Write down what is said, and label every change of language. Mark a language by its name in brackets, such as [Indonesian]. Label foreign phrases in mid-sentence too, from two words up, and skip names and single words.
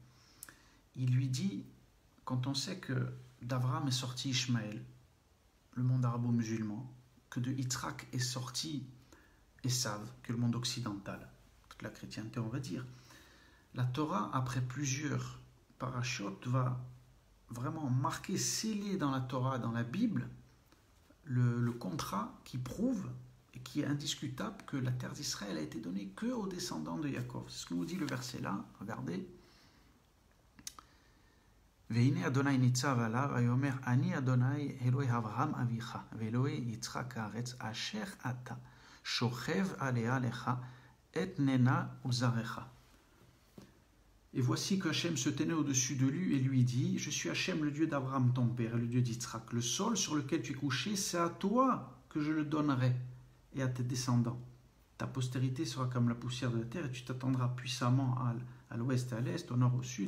[French] Il lui dit, quand on sait que d'Abraham est sorti Ishmaël, le monde arabo-musulman, que de Yitzhak est sorti Esav, que le monde occidental, toute la chrétienté on va dire, la Torah, après plusieurs parachutes, va vraiment marquer, sceller dans la Torah, dans la Bible, le contrat qui prouve et qui est indiscutable que la terre d'Israël a été donnée que aux descendants de Yaakov. C'est ce que nous dit le verset là, regardez. [Hebrew] והנה אדוני ניצב עליו, ויאמר אני אדוני אלוהי אברהם אביך, ואלוהי יצחק הארץ, אשר אתה שוכב עליה לך, אתננה ולזרעך. [French] Et voici qu'Hachem se tenait au-dessus de lui et lui dit, je suis Hachem, le Dieu d'Abraham ton père, et le Dieu d'Yitzhak. Le sol sur lequel tu es couché, c'est à toi que je le donnerai, et à tes descendants. Ta postérité sera comme la poussière de la terre, et tu t'attendras puissamment à l'ouest et à l'est, au nord, au sud.